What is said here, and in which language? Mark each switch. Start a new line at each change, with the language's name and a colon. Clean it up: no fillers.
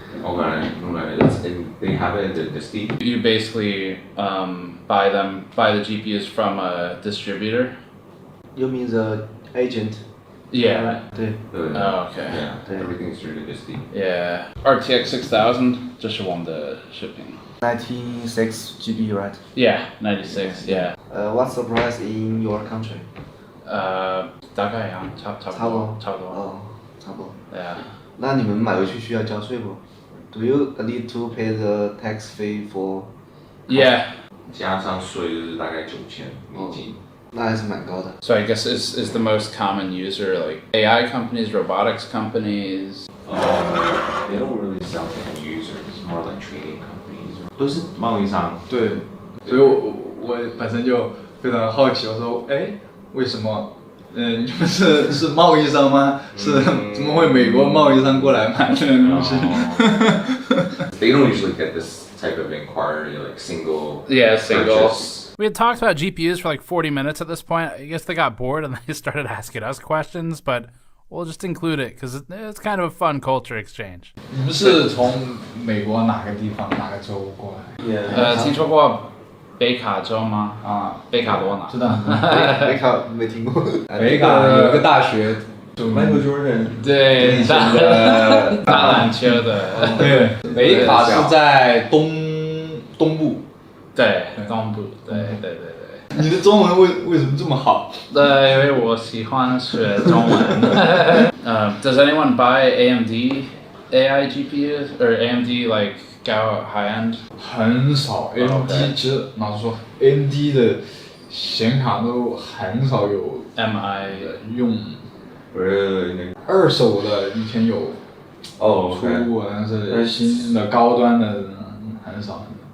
English: Okay, they have it in the Steam. You basically buy the GPUs from a distributor. You mean the agent? Yeah.
Chinese: 对。
English: Oh, okay. Yeah, everything is really steep. Yeah.
Chinese: RTX 6000, 这是我们的视频。
English: 96 GB, right? Yeah, 96. Yeah. What's the price in your country?
Chinese: 大概呀，差不多。哦，差不多。
English: Yeah.
Chinese: 那你们买回去需要交税不 ？
English: Do you need to pay the tax fee for? Yeah.
Chinese: 加上税就是大概$9000。那还是蛮高的。
English: So I guess is the most common user like AI companies, robotics companies? They don't really sell to end users, it's more like trading companies.
Chinese: 都是贸易商。对，所以我本身就非常好奇，我说，哎，为什么？你们是贸易商吗？是怎么会美国贸易商过来买这个东西？ They don't usually get this type of inquiry, like single. Yeah, single. Purchase. We had talked about GPUs for like 40 minutes at this point. I guess they got bored and they started asking us questions, but we'll just include it because it's kind of a fun culture exchange. 你们是从美国哪个地方、哪个州过来？听说过北卡州吗？啊，北卡罗纳。知道。北卡没听过。北卡有个大学。
English: Michael Jordan
Chinese: 对，打篮球的。对，北卡是在东部。对，东部。对。你的中文为什么这么好？对，因为我喜欢学中文。
English: Does anyone buy AMD AI GPUs or AMD like go high end?
Chinese: 很少 ，AMD 其实老实说 ，AMD 的显卡都很少有 MI 用。二手的以前有出过，但是新的高端的很少。